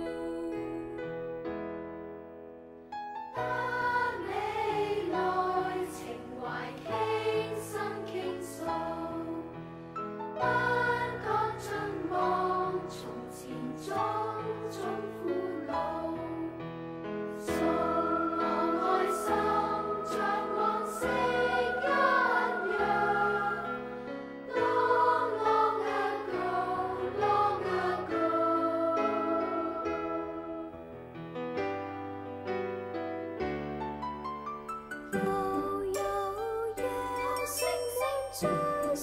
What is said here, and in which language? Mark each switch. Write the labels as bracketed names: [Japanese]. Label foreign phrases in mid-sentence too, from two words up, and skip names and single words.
[Cantonese] 得你來，情懷傾心傾訴，不講盡忘從前種種苦惱，送我愛心像往昔一樣 ， [English] Long long ago，Long ago。 [Cantonese] 悠悠夜，星星中。